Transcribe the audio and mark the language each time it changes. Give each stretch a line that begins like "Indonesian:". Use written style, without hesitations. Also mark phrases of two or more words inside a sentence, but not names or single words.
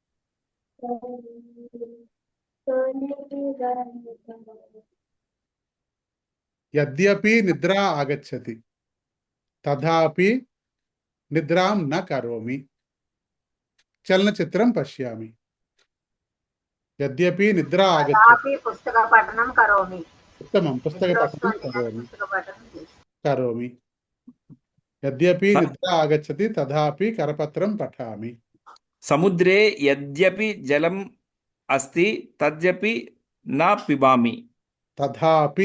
Sanskrit: यद्यपि निद्रा आगच्छति तथापि निद्रां न करोमि. चलनचित्रं पश्यामि। यद्यपि निद्रा आगच्छति. तथापि पुस्तकपठनं करोमि. उत्तमं। पुस्तक पठनं निद्रोऽस्ति కరోమి.
Telugu: पुस्तकपठनं చేస్తాను.
Sanskrit: కరోమి. यद्यपि निद्रा आगच्छति तथापि करपत्रं पठामि. समुद्रे यद्यपि जलं अस्ति तद्यपि न पिबामि. తథాపి